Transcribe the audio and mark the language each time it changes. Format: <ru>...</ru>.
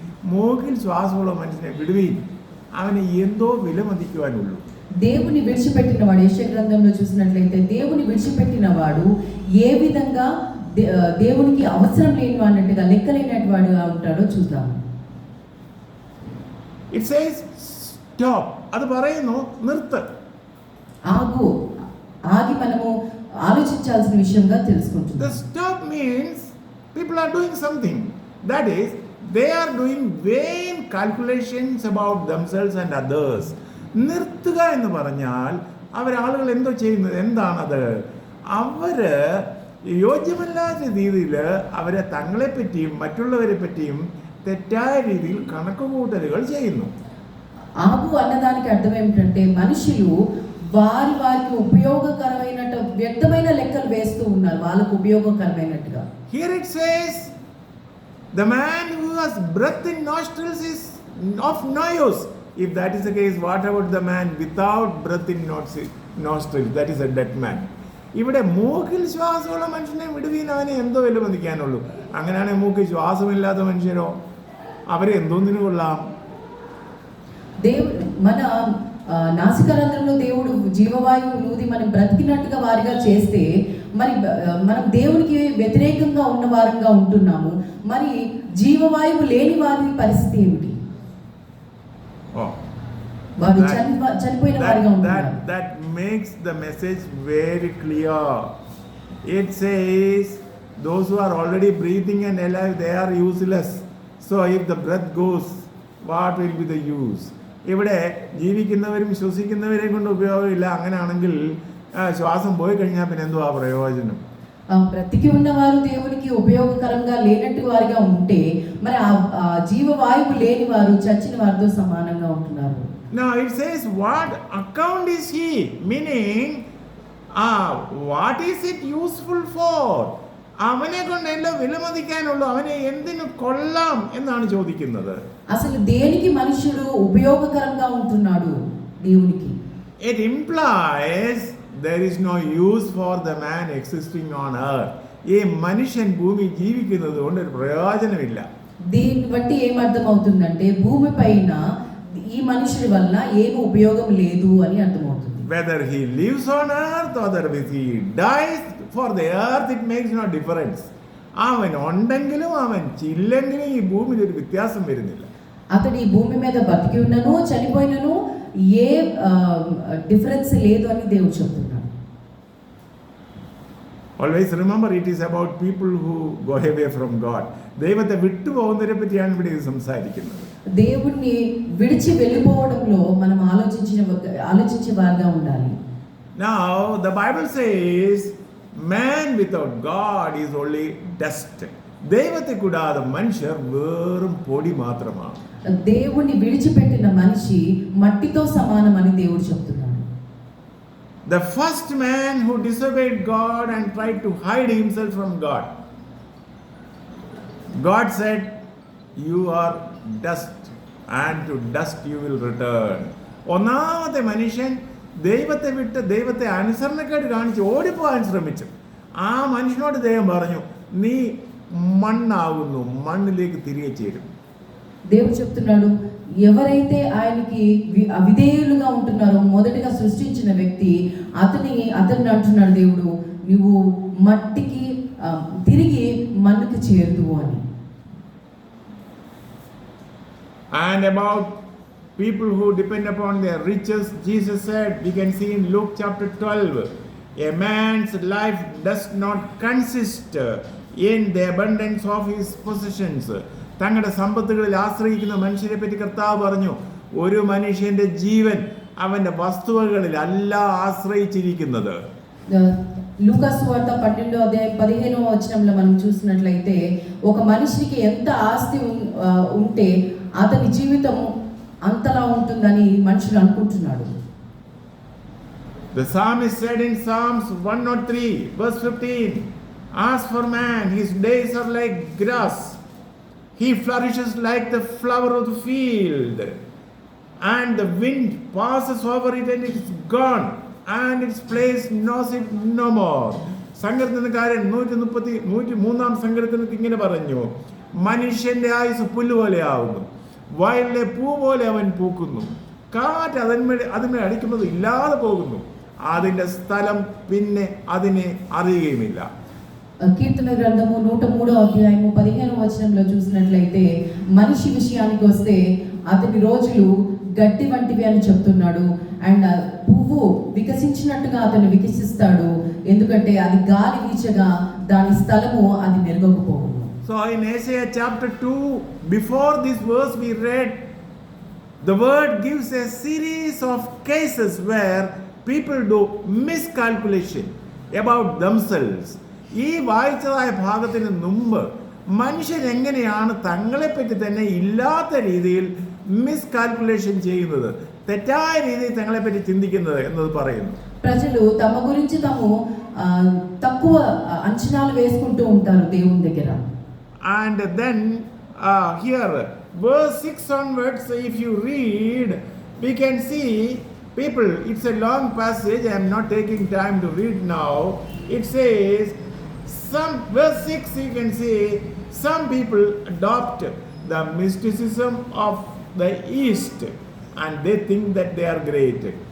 <ml>മൂക്കിൽ ശ്വാസമുള്ള മനുഷ്യനെ വിടുവീൻ, അവനെ എന്തോ വിലമതിക്കുവാനുള്ളൂ.</ml> <te>దేవుని విడిచిపెట్టిన వాడు, యెషయా గ్రంథంలో చూసినట్లయితే దేవుని విడిచిపెట్టిన వాడు ఏ విధంగా దేవునికి అవసరం లేని వాడినట్టుగా, లెక్కలేనటువంటి వాడుగా ఉంటాడో చూద్దాం.</te> <en>It says stop,</en> <ml>అది പറയുന്നു നിർത്ത്.</ml> <te>ఆగు, ఆగి మనము ఆలోచించాల్సిన విషయంగా తెలుసుకుంటున్నాం.</te> <en>The stop means people are doing something, that is they are doing vain calculations about themselves and others.</en> <ml>നിർത്തുക എന്ന് പറഞ്ഞാൽ ആളുകൾ എന്തോ ചെയ്യുന്നത് എന്താണത്? അവര് യോഗ്യമല്ലാത്ത രീതിയിൽ അവരെ തങ്ങളെ പറ്റിയും മറ്റുള്ളവരെ പറ്റിയും തെറ്റായ രീതിയിൽ കണക്കുകൂട്ടലുകൾ ചെയ്യുന്നു.</ml> <te>ఆగు అన్నదానికి అర్థం ఏమిటంటే మనుషులు వారికి ఉపయోగకరమైనట్టు వ్యర్థమైన లెక్కలు వేస్తూ ఉన్నారు, వాళ్ళకు ఉపయోగకరమైనట్టుగా.</te> <en>Here it says, the man who has breath in nostrils is of no use. If that is the case, what about the man without breath in nostrils? That is a dead man.</en> <ml>ഇവിടെ മൂക്കിൽ ശ്വാസമുള്ള മനുഷ്യനെ വിടുവീൻ, അവനെ എന്തോ വില മതിക്കാനുള്ളൂ. അങ്ങനെയാണെങ്കിൽ മൂക്കിൽ ശ്വാസമില്ലാത്ത മനുഷ്യരോ അവരെ എന്തോന്നിനു കൊള്ളാം?</ml> <te>మన నాసికారంధ్రంలో దేవుడు జీవవాయువు నూది మనం బ్రతికినట్టుగా వారిగా చేస్తే మరి మనం దేవునికి వ్యతిరేకంగా ఉన్న వారంగా ఉంటున్నాము. మరి జీవవాయువు లేని వారి పరిస్థితి ఏమిటి? వారు చనిపోయిన వారిగా ఉంటున్నారు.</te> <en>That makes the message very clear. It says those who are already breathing and alive, they are useless. So if the breath goes, what will be the use?</en> <ml>ഇവിടെ ജീവിക്കുന്നവരും ശ്വസിക്കുന്നവരെയും കൊണ്ട് ഉപയോഗമില്ല. അങ്ങനെയാണെങ്കിൽ ശ്വാസം പോയി കഴിഞ്ഞാൽ പിന്നെ എന്തുവാ പ്രയോജനം?</ml> <te>బ్రతికి ఉన్నవారు దేవునికి ఉపయోగకరంగా లేనట్టు వారిగా ఉంటే మరి ఆ జీవవాయువు లేని వారు చచ్చిన వారితో సమానంగా ఉంటున్నారు.</te> <en>Now it says, what account is he? Meaning, what is it useful for?</en> <ml>അവനെ കൊണ്ട് എല്ലാം വിലമതിക്കാനുള്ളൂ, അവനെ എന്തിനു കൊള്ളാം എന്നാണ് ചോദിക്കുന്നത്.</ml> <te>అసలు దేనికి మనుషుడు ఉపయోగకరంగా ఉంటున్నాడు దేవునికి?</te> <en>It implies there is no use for the man existing on earth.</en> <te>ఈ మనిషిని భూమి</te> <ml>జీవిക്കുന്നത് കൊണ്ട് ഒരു ప్రయోజనമില്ല.</ml> <te>దీన్ని బట్టి ఏమర్థం అవుతుందంటే భూమి పైన ఈ మనుషుడి వల్ల ఏమి ఉపయోగం లేదు అని అర్థమవుతుంది.</te> <en>Whether he lives on earth or whether he dies for the earth, it makes no difference.</en> <ml>അവൻ ഉണ്ടെങ്കിലും അവൻ ചില്ലെങ്കിലും ഈ ഭൂമിയിൽ ഒരു വ്യത്യാസം വരുന്നില്ല.</ml> <te>అతడు ఈ భూమి మీద బతికి ఉన్నను చనిపోయినను ఏ డిఫరెన్స్ లేదు అని దేవుడు చెప్తున్నాడు.</te> <en>Always remember, it is about people who go away from God.</en> <ml>ദൈവത്തെ വിട്ടു പോകുന്നതിനെ പറ്റിയാണ് ഇവിടെ സംസാരിക്കുന്നത്.</ml> <te>దేవుణ్ణి విడిచి వెళ్ళిపోవడంలో మనం ఆలోచించే వారిగా ఉండాలి.</te> <en>Now the Bible says man without God is only dust.</en> <ml>ദൈവത്തെ കൂടാതെ മനുഷ്യർ വെറും പൊടി മാത്രമാണ്.</ml> <te>దేవుణ్ణి విడిచిపెట్టిన మనిషి మట్టితో సమానమని దేవుడు చెప్తున్నాడు.</te> <en>The first man who disobeyed God and tried to hide himself from God, God said, you are dust and to dust you will return.</en> <ml>ഒന്നാമത്തെ മനുഷ്യൻ ദൈവത്തെ വിട്ട് ദൈവത്തെ അനുസരണക്കേട് കാണിച്ച് ഓടിപ്പോകാൻ ശ്രമിച്ചു. ആ മനുഷ്യനോട് ദൈവം പറഞ്ഞു, നീ മണ്ണാകുന്നു, మണ്ണിലേക്ക്</ml> <te>తిరిగి చేరు. దేవుడు చెప్తున్నాడు, ఎవరైతే ఆయనకి అవిధేయులుగా ఉంటున్నారో మొదటిగా సృష్టించిన వ్యక్తి అతన్ని అంటున్నాడు దేవుడు, నువ్వు మట్టికి తిరిగి మన్నుకి చేరుదువు అని.</te> <en>And about people who depend upon their riches, Jesus said, we can see in Luke chapter 12, a man's life does not consist in the abundance of his possessions.</en> <ml>തങ്ങളുടെ സമ്പത്തുകളിൽ ആശ്രയിക്കുന്ന മനുഷ്യരെ പറ്റി കർത്താവ് പറഞ്ഞു, ഒരു മനുഷ്യന്റെ ജീവൻ അവന്റെ വസ്തുവകളിൽ അല്ല ആശ്രയിച്ചിരിക്കുന്നത്.</ml> <te>లూకాసు వార్త 12వ అధ్యాయం 15వ వచనంలో మనం చూసినట్లయితే ఒక మనిషికి ఎంత ఆస్తి ఉంటే అతని జీవితం అంతలా ఉంటుందని మనుషులు అనుకుంటున్నాడు.</te> <en>The psalmist said in Psalms 103 verse 15, as for man, his days are like grass, he flourishes like the flower of the field, and the wind passes over it and it is gone, and its place knows it no more.</en> <ml>സങ്കീർത്തനക്കാരൻ 133-ാം സങ്കീർത്തനത്തിൽ ഇങ്ങനെ പറഞ്ഞു, മനുഷ്യന്റെ ആയുസ് പുല്ലുപോലെയാവുന്നു, വയലിലെ പൂ പോലെ അവൻ പൂക്കുന്നു, കാറ്റ് അതിന്മേൽ അടിക്കുന്നത് ഇല്ലാതെ പോകുന്നു, അതിന്റെ സ്ഥലം പിന്നെ അതിനെ അറിയുകയുമില്ല.</ml> <te>కీర్తన గ్రంథము 103వ అధ్యాయము 15వ వచనంలో చూసినట్లయితే మనిషి విషయానికి వస్తే అతని రోజులు గడ్డి వంటివి అని చెప్తున్నాడు. అండ్ పువ్వు వికసించినట్టుగా అతను వికసిస్తాడు, ఎందుకంటే అది గాలి వీచగా దాని స్థలము అది మెరుగకపోవును.</te> <en>So in Isaiah chapter 2, before this verse we read, the word gives a series of cases where people do miscalculation about themselves.</en> <ml>ഈ വായിച്ചതായ ഭാഗത്തിന് മുമ്പ് മനുഷ്യൻ എങ്ങനെയാണ് തങ്ങളെപ്പറ്റി തന്നെ ഇല്ലാത്ത രീതിയിൽ മിസ്കാൽക്കുലേഷൻ ചെയ്യുന്നത്, തെറ്റായ രീതിയിൽ തങ്ങളെപ്പറ്റി ചിന്തിക്കുന്നത് എന്നത് പറയുന്നു.</ml> <te>ప్రజలు తమ గురించి తాము తక్కువ అంచనాలు వేసుకుంటూ ఉంటారు దేవుని దగ్గర.</te> <en>And then here verse 6 onwards, if you read, we can see people, it's a long passage, I am not taking time to read now. It says, verse 6 you can see, some people adopt the mysticism of the East and they think that they are great.</en>